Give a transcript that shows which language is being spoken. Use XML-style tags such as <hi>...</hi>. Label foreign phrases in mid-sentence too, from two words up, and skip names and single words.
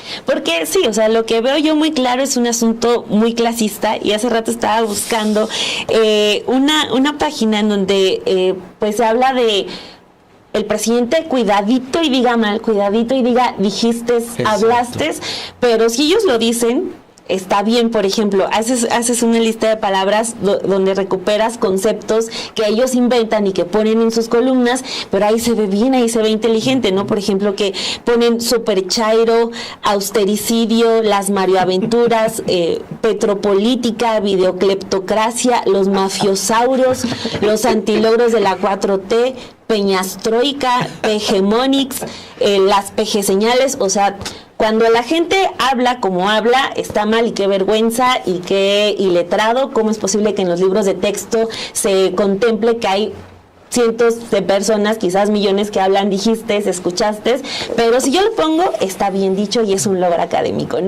<es>Porque sí, o sea, lo que veo yo muy claro es un asunto muy clasista, y hace rato estaba buscando una página en donde pues se habla de el presidente, cuidadito y diga mal, cuidadito y diga dijiste, hablaste, pero si ellos lo dicen, está bien. Por ejemplo, haces una lista de palabras donde recuperas conceptos que ellos inventan y que ponen en sus columnas, pero ahí se ve bien, ahí se ve inteligente, ¿no? Por ejemplo, que ponen superchairo, austericidio, las marioaventuras, petropolítica, videocleptocracia, los mafiosaurios, los antilogros de la 4T, Peñastroika, Pegemonics, las pejeseñales. O sea, cuando la gente habla como habla, está mal, y qué vergüenza y qué iletrado. ¿Cómo es posible que en los libros de texto se contemple que hay cientos de personas, quizás millones, que hablan dijiste, escuchaste? Pero si yo lo pongo, está bien dicho y es un logro académico, ¿no?</es>